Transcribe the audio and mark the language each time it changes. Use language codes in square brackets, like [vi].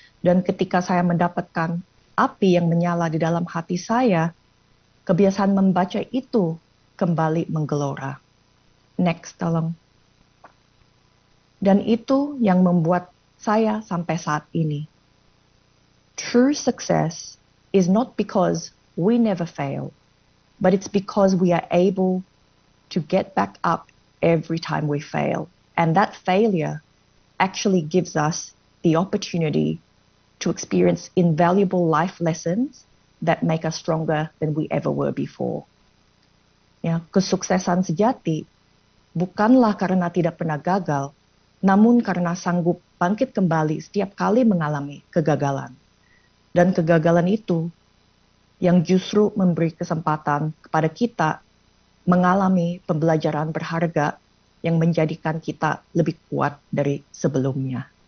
[id] Dan ketika saya mendapatkan api yang menyala di dalam hati saya, kebiasaan membaca itu kembali menggelora. [en] Next, [id] tolong. Dan itu yang membuat saya sampai saat ini. [en] True success is not because we never fail, but it's because we are able to get back up every time we fail. And that failure actually gives us the opportunity to experience invaluable life lessons that make us stronger than we ever were before. [id] Ya, kesuksesan sejati bukanlah karena tidak pernah gagal, namun karena sanggup bangkit kembali setiap kali mengalami kegagalan. Dan kegagalan itu yang justru memberi kesempatan kepada kita mengalami pembelajaran berharga yang menjadikan kita lebih kuat dari sebelumnya.